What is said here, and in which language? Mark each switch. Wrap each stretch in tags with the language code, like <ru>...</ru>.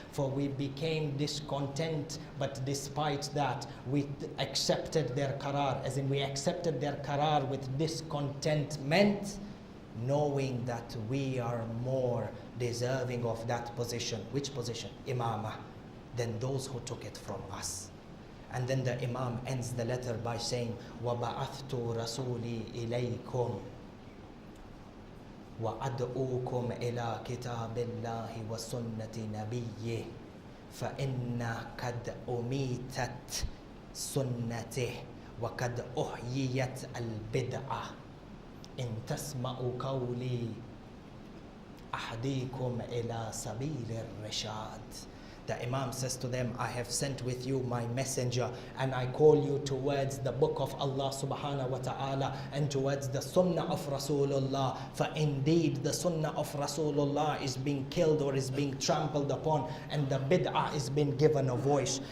<en>For we became discontent, but despite that, we accepted their qarar, as in we accepted their qarar with discontentment, knowing that we are more deserving of that position. Which position? Imamah. Than those who took it from us. And then the Imam ends the letter by saying,</en> <ar>وَبَعَثْتُ رَسُولِي إِلَيْكُمْ وَأَدْعُوكُمْ إِلَى كِتَابِ اللَّهِ وَسُنَّةِ نَبِيِّهِ فَإِنَّ قَدْ أُمِيتَتْ سُنَّتِهِ وَقَدْ أُحْيِيَتْ الْبِدْعَةِ إِن تَسْمَعُوا قَوْلِي أَهْدِيكُمْ إِلَى سَبِيلِ الرَّشَادِ.</ar> <en>The Imam says to them, I have sent with you my messenger, and I call you towards the book of Allah subhanahu wa ta'ala and towards the sunnah of Rasulullah. For indeed the sunnah of Rasulullah is being killed or is being trampled upon, and the bid'ah is being given a voice.</en>